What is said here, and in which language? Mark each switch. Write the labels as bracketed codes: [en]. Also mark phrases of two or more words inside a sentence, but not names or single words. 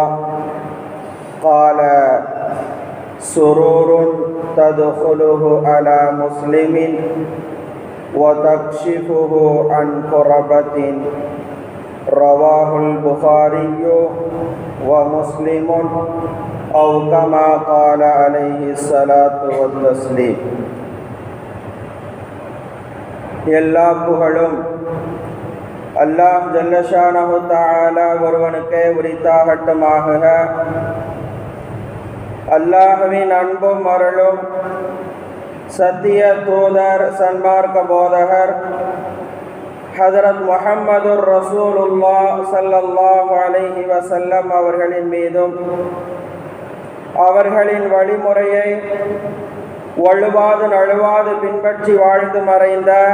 [ar] قال سرور تدخله على مسلم وتكشفه عن كربة. رواه البخاري ومسلم أو كما قال عليه الصلاة والتسليم. [ta] எல்லா புகழும் அல்லாஹ் [ar] جل شأنه تعالى [ta] ஒருவனுக்கே உரித்தாகட்டுமாக. அல்லாஹ்வின் அன்பும் அருளும் சத்திய தூதர் சன்மார்க்க போதகர் ஹஜ்ரத் முஹம்மதுர் ரசூலுல்லாஹ் [ar] صلى الله عليه وسلم [ta] அவர்களின் மீதும் அவர்களின் வழிமுறையை வழுவாது நழுவாது பின்பற்றி வாழ்ந்து மறைந்த